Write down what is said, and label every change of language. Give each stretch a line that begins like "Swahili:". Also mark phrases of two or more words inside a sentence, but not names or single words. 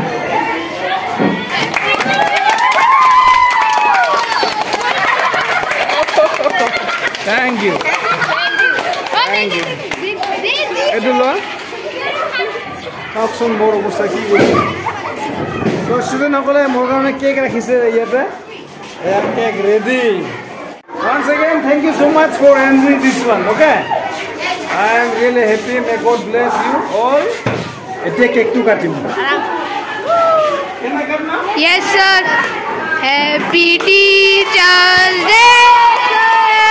English: thank you
Assamese: এইটো লোৱা চাওকচোন মোৰ অৱস্থা কি কৰিছে চ' ষ্টুডেণ্টসকলে মোৰ কাৰণে কেক ৰাখিছে ইয়াতে এয়া কেক ৰেডি
English: once again thank you so much for entering this one okay I am really happy may God bless you all
Assamese: এতিয়া কেকটো কাটিম
English: Yes sir. Happy Teacher's Day sir.